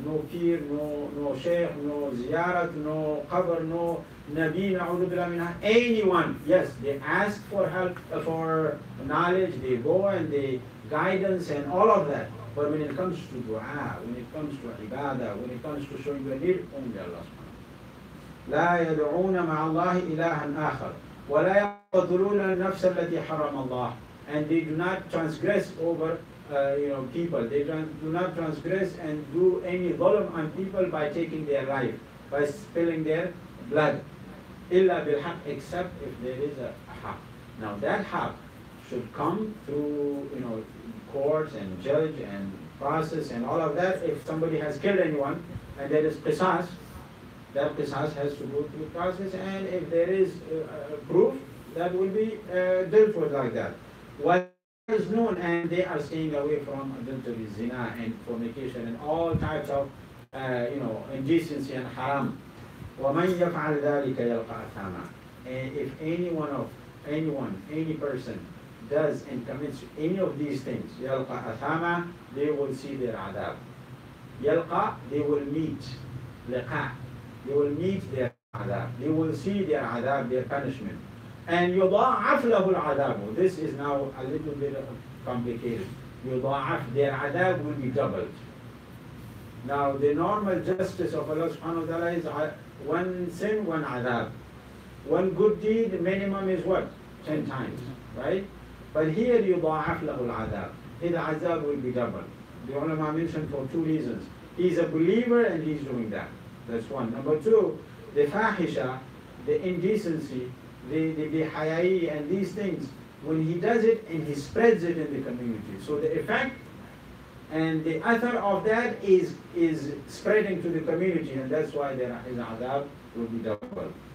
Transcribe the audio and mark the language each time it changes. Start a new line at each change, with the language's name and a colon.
English: No pir, no sheikh, no ziyarat, no qabr, no nabi, na'udhu billah minha, anyone. Yes, they ask for help, for knowledge, they go and they guidance and all of that. But when it comes to dua, when it comes to ibadah, when it comes to showing your need, only Allah subhanahu wa ta'ala.
Arabic: لا يدعون مع الله إلها آخر ولا يقتلون النفس التي حرم الله.
English: And they do not transgress over people. They do not transgress and do any dhulm on people by taking their life, by spilling their blood.
Arabic: إلا بالحق,
English: except if there is a haq. Now that haq should come through courts and judge and process and all of that. If somebody has killed anyone and there is qisas, that qisas has to go through process, and if there is proof, that will be dealt with like that. is known, and they are staying away from adultery, zina, and fornication, and all types of, indecency and haram.
Arabic: وَمَنْ يَفْعَلْ ذَلِكَ يَلْقَى أَثَامًا.
English: And if any person does and commits any of these things,
Arabic: يَلْقَى أَثَامًا,
English: they will see their adab. يَلْقَى, they will meet. لِقَى, they will meet their adab. They will see their adab, their punishment. And
Arabic: يُضَاعَفْ لَهُ الْعَذَابُ.
English: This is now a little bit complicated. يُضَاعَفْ, their adab will be doubled. Now the normal justice of Allah subhanahu wa ta'ala is one sin, one adab. One good deed, minimum is what? 10 times, right? But here
Arabic: يُضَاعَفْ لَهُ الْعَذَابُ.
English: His adab will be doubled. The ulama mentioned for 2 reasons. He's a believer and he's doing that. That's one. Number 2, the fahisha, the indecency, the hayai and these things, when he does it and he spreads it in the community. So the effect and the athar of that is spreading to the community, and that's why his adab will be double.